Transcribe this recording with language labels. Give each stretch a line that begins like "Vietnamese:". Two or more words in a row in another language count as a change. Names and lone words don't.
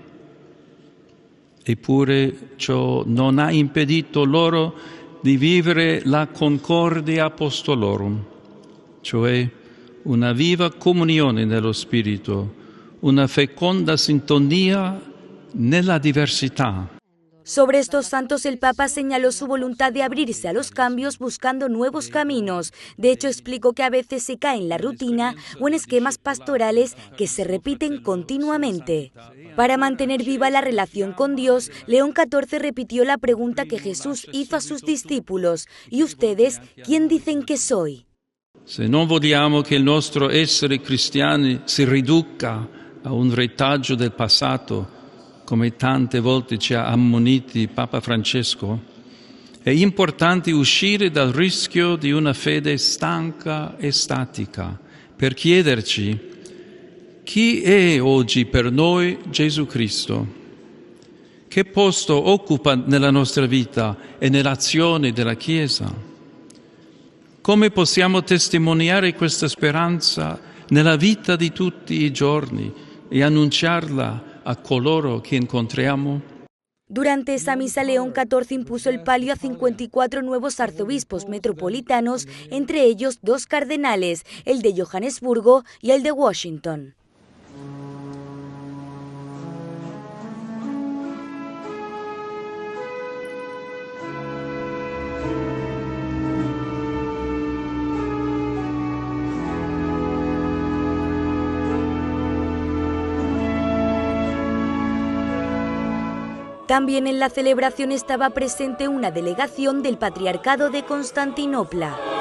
Italian: Eppure ciò non ha impedito loro di vivere la
Latin: concordia apostolorum,
Italian: cioè una viva comunione nello Spirito, una feconda sintonia nella diversità.
Spanish: Sobre estos santos, el Papa señaló su voluntad de abrirse a los cambios buscando nuevos caminos. De hecho, explicó que a veces se cae en la rutina o en esquemas pastorales que se repiten continuamente. Para mantener viva la relación con Dios, León XIV repitió la pregunta que Jesús hizo a sus discípulos: ¿y ustedes quién dicen que soy?
Italian: Se non vogliamo che il nostro essere cristiani si riduca a un retaggio del passato, come tante volte ci ha ammoniti Papa Francesco, è importante uscire dal rischio di una fede stanca e statica per chiederci: chi è oggi per noi Gesù Cristo? Che posto occupa nella nostra vita e nell'azione della Chiesa? Come possiamo testimoniare questa speranza nella vita di tutti i giorni e annunciarla a coloro che incontriamo?
Spanish: Durante esa misa, León XIV impuso el palio a 54 nuevos arzobispos metropolitanos, entre ellos 2 cardenales, el de Johannesburgo y el de Washington. También en la celebración estaba presente una delegación del Patriarcado de Constantinopla.